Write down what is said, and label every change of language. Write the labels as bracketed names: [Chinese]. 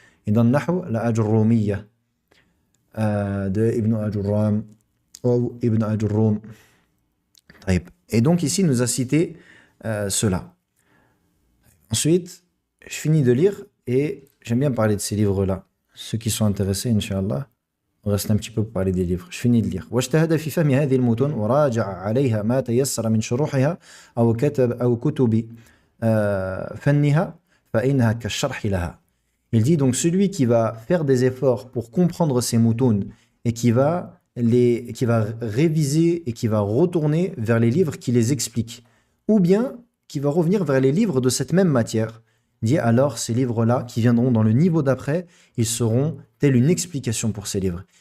[French] Et dans le Nahu, la Ajurrumiyya de Ibn Ajurram. Ou Ibn Ajurrum. Et donc ici, il nous a cité cela. Ensuite, je finis de lire et j'aime bien parler de ces livres-là. Ceux qui sont intéressés, Inch'Allah, on reste un petit peu pour parler des livres. Je finis de lire. [Arabic] واجتهد في فهم هذه المتون وراجع عليها ما تيسر من شروحها أو كتب أو كتب فَنِّهَا فَإِنَّهَا كَالشَّرْحِ لَهَا. [French] Il dit donc celui qui va faire des efforts pour comprendre ces moutons et qui va réviser et qui va retourner vers les livres qui les expliquent, ou bien qui va revenir vers les livres de cette même matière, dit alors ces livres-là qui viendront dans le niveau d'après, ils seront telle une explication pour ces livres.